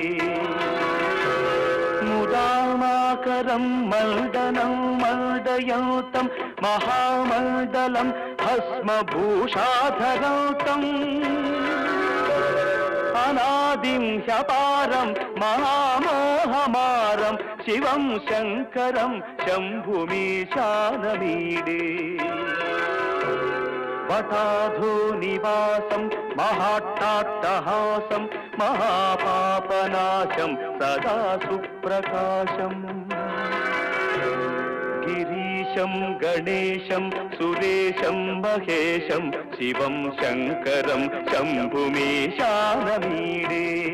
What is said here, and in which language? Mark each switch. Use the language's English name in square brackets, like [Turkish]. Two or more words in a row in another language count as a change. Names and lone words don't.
[Sanskrit] मुदामाकरं मर्दनं मर्दयन्तं महामण्डलं भस्मभूषाधरन्तम् अनादिं ह्यपारं महामोहमारं शिवं शङ्करं शम्भुमीशानमीडे వటాధో నివాసం మహాట్టాట్టహాసం మహాపాపనాశం సదా సుప్రకాశం గిరీశం గణేశం సురేశం మహేశం శివం శంకరం శంభుమీశానమీడే